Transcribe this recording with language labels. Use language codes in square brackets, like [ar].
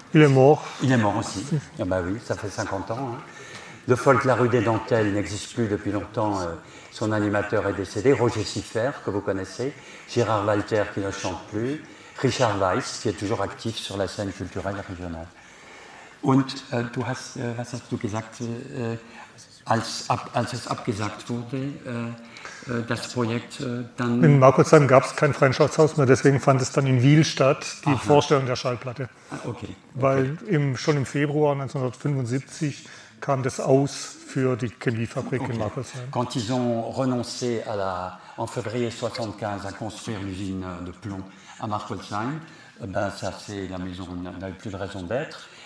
[fr] Il est mort. Il est mort aussi. Ah ben oui, ça fait 50 ans. Hein. Le folk La Rue des Dentelles n'existe plus depuis longtemps. Son animateur est décédé. Roger Siffert, que vous connaissez. Gérard Walter qui ne chante plus. Richard Weiss qui est toujours actif sur la scène culturelle régionale. [de] Und du hast, was hast du gesagt, als es abgesagt wurde, das Projekt dann... In Markusheim gab es kein Freundschaftshaus mehr, deswegen fand es dann in Wiel statt, die Vorstellung der Schallplatte. Ah, okay. Weil schon im Februar 1975 kam das aus für die Chemiefabrik in Markusheim. [fr] Quand ils ont renoncé en février 75 à construire l'usine de plomb à Markusheim, la maison n'avait plus de raison d'être.